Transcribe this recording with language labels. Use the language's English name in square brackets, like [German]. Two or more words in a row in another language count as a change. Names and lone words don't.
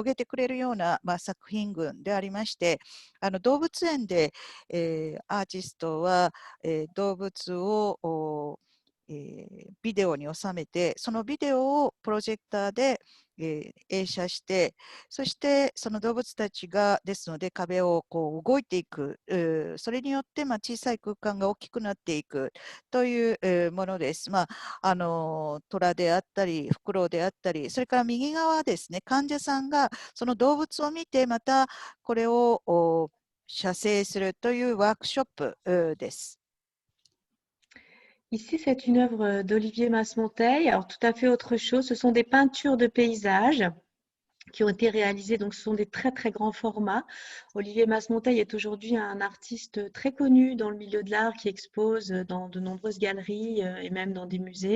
[Japanese] げてくれるような、作品群でありまして、動物園で、アーティストは、動物をビデオに収めて、そのビデオをプロジェクターで、映写して、そしてその動物たちがですので壁をこう動いていく、それによって小さい空間が大きくなっていくという、ものです。虎であったり、フクロウであったり、それから右側ですね、患者さんがその動物を見て、またこれを写生するというワークショップ、です。 [French] Ici, c'est une œuvre d'Olivier Masmonteil. Alors, tout à fait autre chose. Ce sont des peintures de paysages qui ont été réalisées. Donc, ce sont des très, très grands formats. Olivier Masmonteil est aujourd'hui un artiste très connu dans le milieu de l'art qui expose dans de nombreuses galeries et même dans des musées.